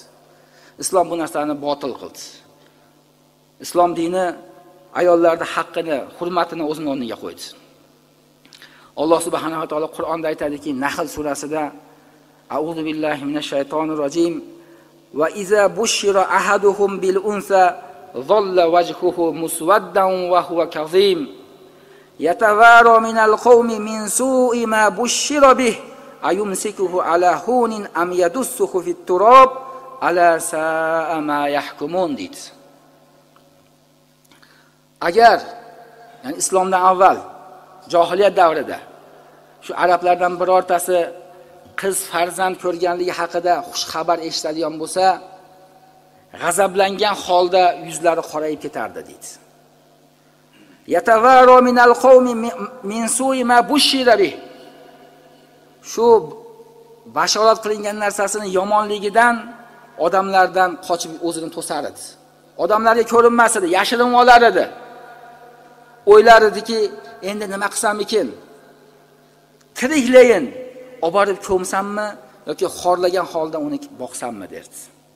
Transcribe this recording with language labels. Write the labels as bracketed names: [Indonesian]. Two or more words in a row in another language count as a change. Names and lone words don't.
[Uzbek] Islom bu narsani botil qildi. Islom dini ayollarning haqqini, hurmatini o'zining o'rniga qo'ydi. [Arabic] الله سبحانه وتعالى [Uzbek] Qur'onda aytadiki, Nahl surasida: [Arabic] "أعوذ بالله من الشيطان الرجيم. وإذا بشر أحدهم بالأنثى ظل وجهه مسودا وهو كظيم. يتوارى من القوم من سوء ما بشر به أيمسكه على هون أم يدسه في التراب ألا ساء ما يحكمون" dedi. [Uzbek] Agar, ya'ni islomdan avval jahiliyat davrida shu arablardan birortasi qiz farzand ko'rganligi haqida xush xabar eshitadigan bo'lsa, g'azablangan holda yuzlari qorayib ketardi dedi. [Arabic] يتوارى من القوم من سوء ما بشر به. [Uzbek] Shu bashorat qilingan narsasini yomonligidan odamlardan qochib o'zini to'sar edi. Odamlarga ko'rinmas edi, yashirinib olar edi. O'ylar ediki, endi nima qilsam ekan? Tiriklayin olib borib ko'msammi yoki xorlagan holda uni boqsammi derdi.